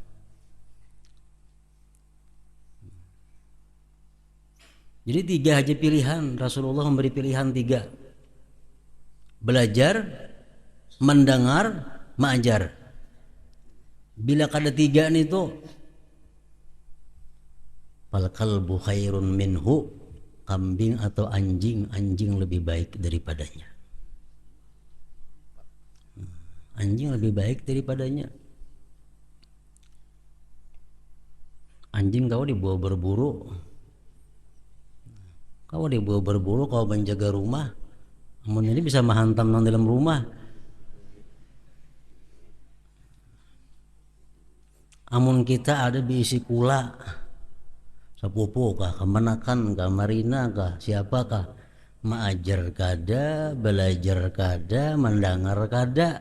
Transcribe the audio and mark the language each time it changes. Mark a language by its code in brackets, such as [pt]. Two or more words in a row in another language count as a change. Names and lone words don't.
[id] Jadi 3 aja pilihan, Rasulullah memberi pilihan 3. Belajar, mendengar, mengajar. [bjn] Bila kada 3 nih tuh, [ar] fal kalbu khairun minhu, [id] kambing atau anjing, anjing lebih baik daripadanya. Anjing lebih baik daripadanya. Anjing kau dibawa berburu, kau dibawa berburu, [bjn] kau menjaga rumah, amun ini bisa menghantam nang dalam rumah. Amun kita ada diisi kula, sepupu kah, kemenakan kah, marina kah, siapakah, mengajar kada, belajar kada, mendengar kada.